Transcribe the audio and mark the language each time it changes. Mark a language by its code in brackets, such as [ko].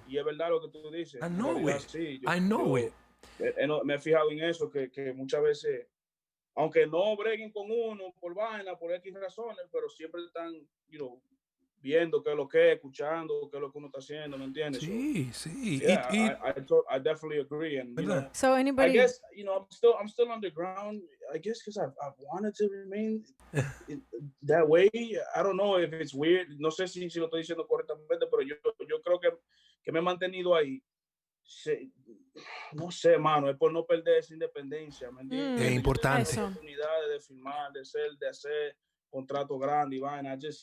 [es] Y es verdad lo que tú dices. [en] I know [es] realidad, [en] it. [es] sí, [en] I know it. [es] Me he fijado en eso, que muchas veces, aunque no breguen con uno por vaina, por X razones, pero siempre están, viendo qué es lo que es, escuchando qué es lo que uno está haciendo, ¿me entiendes? Sí, sí. [en] Yeah, I definitely agree. And So anybody, I guess I'm still underground. I guess because I've wanted to remain that way. I don't know if it's weird. [es] No sé si lo estoy diciendo correctamente, pero yo creo que me he mantenido ahí. No sé, mano, es por no perder esa independencia, ¿me entiendes? Es importante. Yo tengo oportunidades de filmar, de hacer contratos grandes y vaina.